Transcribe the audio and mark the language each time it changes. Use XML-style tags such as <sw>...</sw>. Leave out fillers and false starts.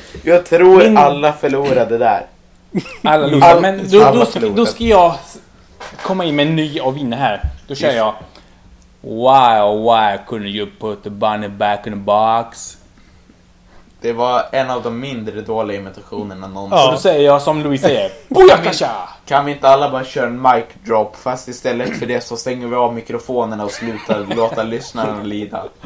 <sv>Jag tror alla förlorade där. Alla loser, men då ska jag komma in med ny och vinna här. Då kör jag.</sv> <en>Why couldn't you put the bunny back in the box?</en> <sv>Det var en av de mindre dåliga imitationerna någonsin. Ja, då säger jag som Louis säger. Booyakasha! Kan vi inte alla bara köra en mic drop? Fast istället för det så stänger vi av mikrofonerna och slutar låta lyssnaren lida.</sv>